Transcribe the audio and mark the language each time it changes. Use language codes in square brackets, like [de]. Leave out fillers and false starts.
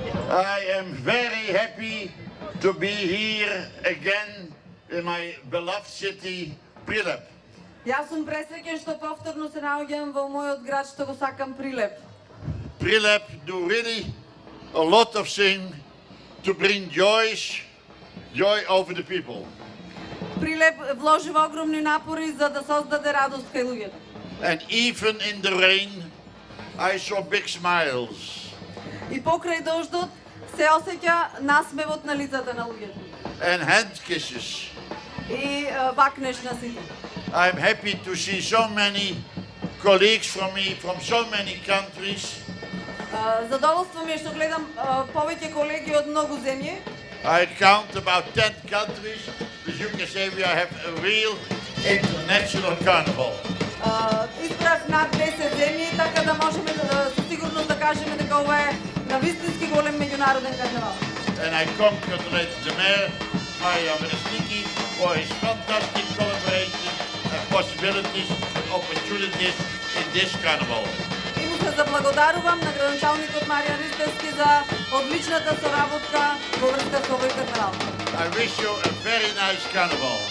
[en] I am very happy to be here again in my beloved city, Prilep. [mk] Јас сум пресреќен што повторно се наоѓам во мојот град што го сакам Прилеп. [en] Prilep do really a lot of things to bring joy over the people. [mk] Прилеп вложува огромни напори за да создаде радост кај луѓето. [en] And even in the rain, I saw big smiles. [mk] И покрај дождот се осеќа насмевот на лицата на луѓето. [en] And hand kisses. [mk] И бакнеш на сите. [en] I'm happy to see so many colleagues from me from so many countries. [mk] Задоволство ми е што гледам повеќе колеги од многу земји. [en] I count about 10 countries, so you can say we have a real international carnival. [mk] Избрав над 10 земји, така да можеме со сигурност да кажеме дека ова е навистински голем меѓународен карневал. [en] And I congratulate the mayor, Mario Veresniki, for his fantastic collaboration and possibilities and opportunities in this carnival. [mk] И му се заблагодарувам на градоначалникот Маријан Ристевски за одличната соработка во врска со овој карневал. [en] I wish you a very nice carnival.